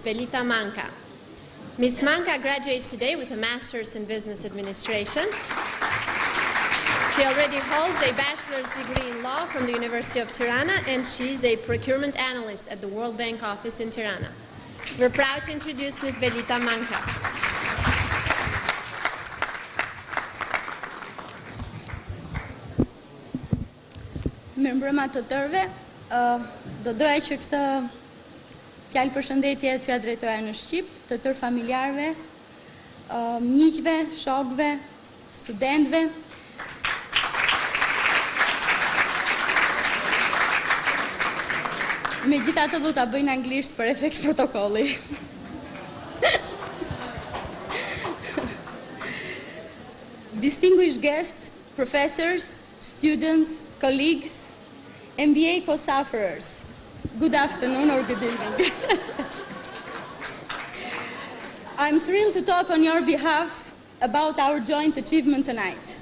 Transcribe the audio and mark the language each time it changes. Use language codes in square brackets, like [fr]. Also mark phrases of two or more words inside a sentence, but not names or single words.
[en] Velita Manca. Ms. Manca graduates today with a master's in business administration. She already holds a bachelor's degree in law from the University of Tirana, and she's a procurement analyst at the World Bank office in Tirana. We're proud to introduce Ms. Velita Manca. [sq] Mirëmbrëma të tërëve, do doja që këtë fjalë përshëndetje t'ja drejtoja në Shqip, të tërë familjarëve, miqve, shokëve, studentëve. Megjithatë do ta bëj në anglisht për efekt protokolli. [en] Distinguished guests, professors, students, colleagues, MBA co-sufferers, good afternoon or good evening. I'm thrilled to talk on your behalf about our joint achievement tonight.